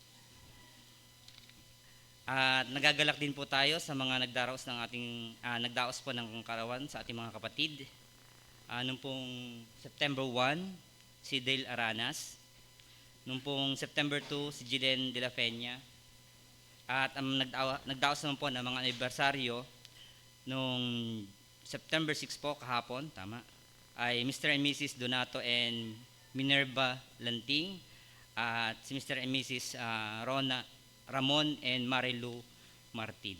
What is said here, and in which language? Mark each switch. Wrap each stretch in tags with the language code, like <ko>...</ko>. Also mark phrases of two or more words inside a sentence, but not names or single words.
<tl>At nagagalak din po tayo sa mga nagdaos po ng karawan sa ating mga kapatid. Noong pong September 1, si Dale Aranas. Noong pong September 2, si Jilen de la Peña. At nagdaos naman po ng mga anibersaryo noong September 6 po, kahapon, tama, ay Mr. and Mrs. Donato and Minerva Lanting at si Mr. and Mrs. Ramon and Marilu Martin.</tl>